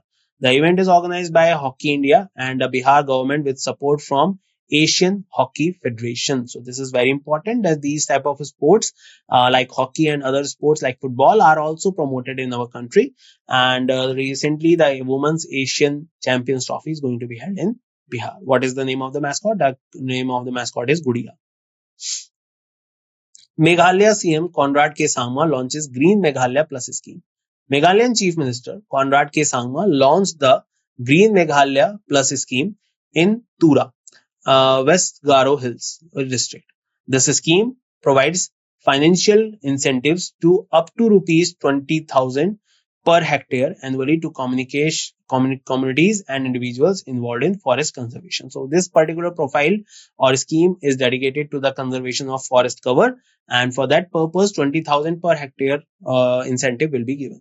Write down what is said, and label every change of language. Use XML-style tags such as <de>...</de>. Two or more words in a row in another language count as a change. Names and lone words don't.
<en>The event is organized by Hockey India and the Bihar government with support from Asian Hockey Federation. So this is very important that these type of sports like hockey and other sports like football are also promoted in our country. And recently, the Women's Asian Champions Trophy is going to be held in Bihar. What is the name of the mascot? The name of the mascot is Gudia. Meghalaya CM Conrad K. Sangma launches Green Meghalaya Plus scheme. Meghalayan Chief Minister Conrad K. Sangma launched the Green Meghalaya Plus scheme in Tura, West Garo Hills district. This scheme provides financial incentives to up to rupees 20,000 per hectare annually to communities and individuals involved in forest conservation. So this particular profile or scheme is dedicated to the conservation of forest cover, and for that purpose 20,000 per hectare incentive will be given.</en>